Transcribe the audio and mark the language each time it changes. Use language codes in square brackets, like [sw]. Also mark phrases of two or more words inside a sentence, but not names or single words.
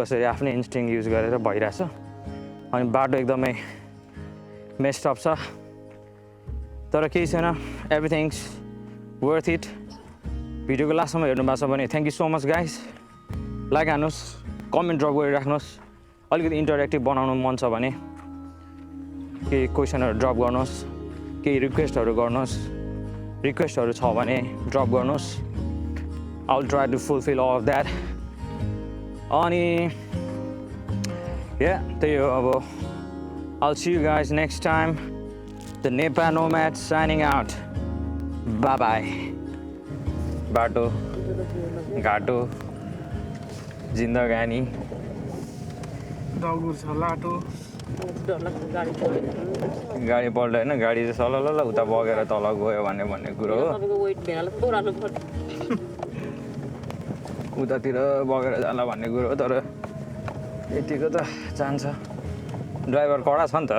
[ne] कसरी आफ्नै इन्स्टिङ युज गरेर भइरहेछ अनि बाटो एकदमै [en] messed up [ne] छ तर केही छैन [en] everything's worth it [ne] भिडियोको लास्टसम्म हेर्नु भएको छ भने [en] thank you so much guys [ne] लाइक हान्नुहोस् [en] comment drop [ne] गरिराख्नुहोस् अलिकति इन्टरेक्टिभ बनाउनु मन छ भने केही क्वेसनहरू ड्रप गर्नुहोस् केही रिक्वेस्टहरू गर्नुहोस् रिक्वेस्टहरू छ भने ड्रप गर्नुहोस् [en] I'll try to fulfill all of that. Ani, yeah, there you go. I'll see you guys next time. The Nepa Nomad signing out. Bye bye. [ne] बाटो, गाटो, जिन्दगानी. Doggur छ लाटो गाडी पल्टेन गाडी चाहिँ सलल उता बगेर तल गयो भन्ने कुरो हो उतातिर बगेर जाला भन्ने कुरो हो तर यतिको त जान्छ ड्राइभर कडा छ नि त